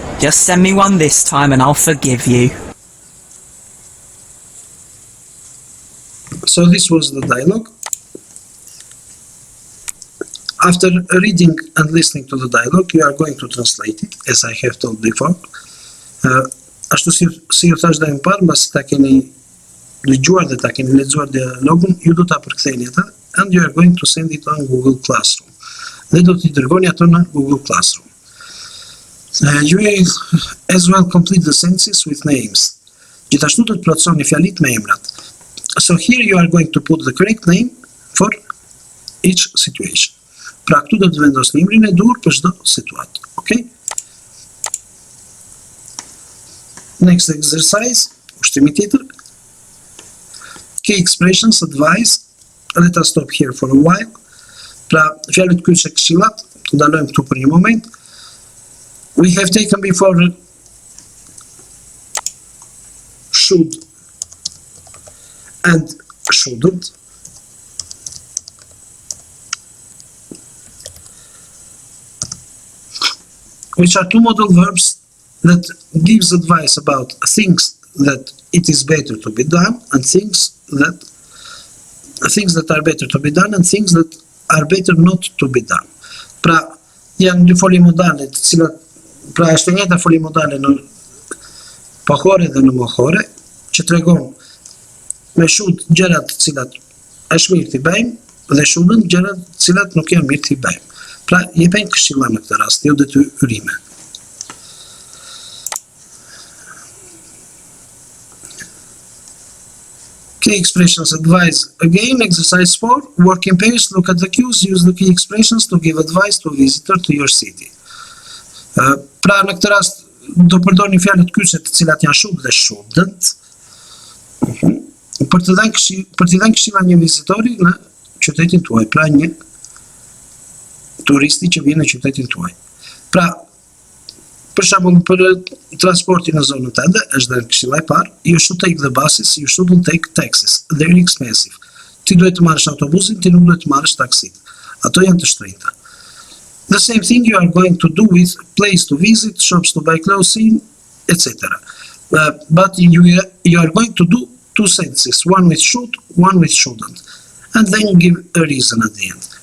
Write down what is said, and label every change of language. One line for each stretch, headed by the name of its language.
English: Just send me one this time and I'll forgive you. So this was the dialogue. After reading and listening to the dialogue, you are going to translate it, as I have told before.
Albanian: Ashtu si ju thash dhe më parë, mbas ta keni dëgjuar dhe ta keni lexuar dialogun, ju do ta përktheni atë
English: and you are going to send it on Google Classroom.
Albanian: Dhe do t'i dërgoni ato në Google Classroom.
English: You will as well complete the sentences with names.
Albanian: Gjithashtu do të plotësoni fjalit me emrat.
English: So here you are going to put the correct name for each situation.
Albanian: Pra këtu do të vendosni emrin e dur për çdo situatë.
English: Okay? Next exercise,
Albanian: ushtimi tjetër.
English: Key expressions, advice. Let us stop here for a while.
Albanian: Pra, fjalët kyçe këshillat, të ndalojmë këtu për një moment.
English: We have taken before should and shouldn't. Which are two modal verbs that gives advice about things that it is better to be done and things that are better to be done and things that are better not to be done.
Albanian: Pra, janë dy folje modale, të cilat pra është e njëjta folje modale në pohore dhe në mohore, që tregon me should gjërat të cilat është mirë t'i bëjmë dhe shouldn't gjërat të cilat nuk janë mirë t'i bëjmë. Pra, jepen këshilla në këtë rast, jo detyrime.
English: Key expressions advice. Again, exercise 4. Work in pairs. Look at the cues. Use the key expressions to give advice to a visitor to your city.
Albanian: Pra në këtë rast do përdorni fjalët kyçe të cilat janë should dhe shouldn't. Për t'i dhënë këshilla një vizitori në qytetin tuaj, pra një turisti që vjen në qytetin tuaj. Pra, për shembull, për transportin në zonën tënde, është dhënë këshilla e parë,
English: you should take the buses, you shouldn't take taxis, they're expensive.
Albanian: Ti duhet të marrësh autobusin, ti nuk duhet të marrësh taksit. Ato janë të shtrenjta.
English: The same thing you are going to do with place to visit, shops to buy clothes in, etc. But you are going to do two sentences, one with should, one with shouldn't, and then give a reason at the end.